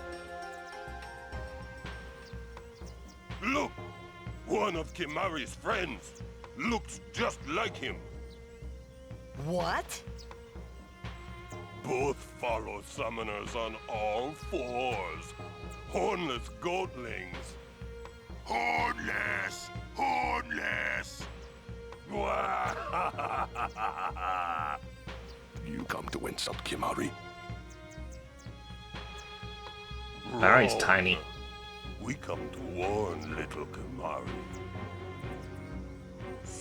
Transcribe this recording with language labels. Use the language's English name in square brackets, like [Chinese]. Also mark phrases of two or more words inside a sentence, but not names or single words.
[English] Look! One of Kimahri's friends looks just like him. What? Both follow summoners on all fours. Hornless goatlings. Hornless! Hornless! You come to insult Kimahri? Kimahri's tiny. We come to warn little Kimahri.